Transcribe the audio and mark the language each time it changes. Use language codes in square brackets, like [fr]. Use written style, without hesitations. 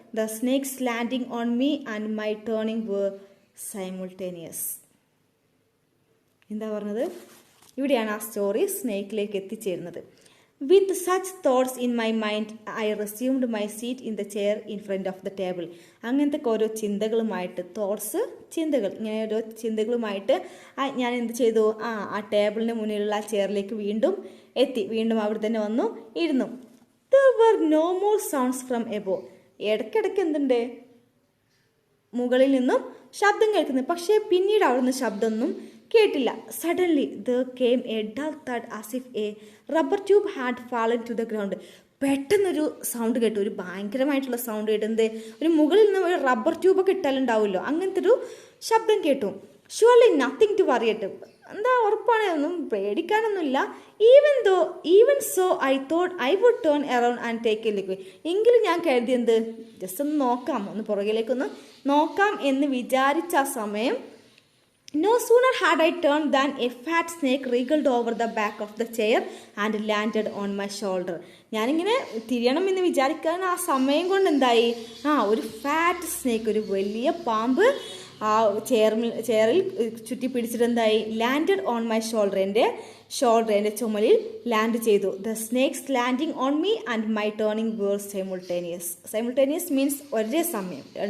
[en] The snake's landing on me and my turning were simultaneous. [ml] എന്താ പറഞ്ഞത്? ഇവിടെയാണ് ആ സ്റ്റോറി സ്നേക്കിലേക്ക് എത്തിച്ചേരുന്നത്. [en] With such thoughts in my mind, I resumed my seat in the chair in front of the table. [ml] അങ്ങനത്തെ ഓരോ ചിന്തകളുമായിട്ട്, ചിന്തകൾ, ഇങ്ങനെ ഓരോ ചിന്തകളുമായിട്ട് ഞാൻ എന്ത് ചെയ്തു? ആ ടേബിളിന് മുന്നിലുള്ള ആ ചെയറിലേക്ക് വീണ്ടും എത്തി. വീണ്ടും അവിടെ തന്നെ വന്നു ഇരുന്നു. [en] There were no more sounds from above. [ml] ഇടയ്ക്കിടയ്ക്ക് എന്തുണ്ട്? മുകളിൽ നിന്നും ശബ്ദം കേൾക്കുന്നു. പക്ഷേ പിന്നീട് അവിടുന്ന് ശബ്ദമൊന്നും കേട്ടില്ല. [en] Suddenly there came a dull thud as if a rubber tube had fallen to the ground. [ml] പെട്ടെന്നൊരു സൗണ്ട് കേട്ടു, ഒരു ഭയങ്കരമായിട്ടുള്ള സൗണ്ട് കേട്ടു. എന്ത്? ഒരു മുകളിൽ നിന്ന് ഒരു റബ്ബർ ട്യൂബൊക്കെ ഇട്ടാലുണ്ടാവുമല്ലോ, അങ്ങനത്തെ ഒരു ശബ്ദം കേട്ടു. [en] surely nothing to worry ഇട്ട്, [ml] എന്താ ഉറപ്പാണ്, ഒന്നും പേടിക്കാനൊന്നുമില്ല. [en] Even so I thought I would turn around and take a look. [ml] എങ്കിലും ഞാൻ കരുതി എന്ത്? ജസ്റ്റ് ഒന്ന് നോക്കാം, ഒന്ന് പുറകിലേക്കൊന്ന് നോക്കാം എന്ന് വിചാരിച്ച ആ സമയം [en] no sooner had I turned than a fat snake wriggled over the back of the chair and landed on my shoulder. [ml] ഞാനിങ്ങനെ തിരിയണം എന്ന് വിചാരിക്കാൻ ആ സമയം കൊണ്ട് എന്തായി? ഒരു ഫാറ്റ് സ്നേക്ക്, ഒരു വലിയ പാമ്പ് ആ ചെയറിൽ ചുറ്റി പിടിച്ചിട്ട് എന്തായി? [en] landed on my shoulder, [ml] എൻ്റെ ചുമലിൽ ലാൻഡ് ചെയ്തു. [en] the snakes landing on me and my turning were simultaneous means [ml] ഒരേ സമയം.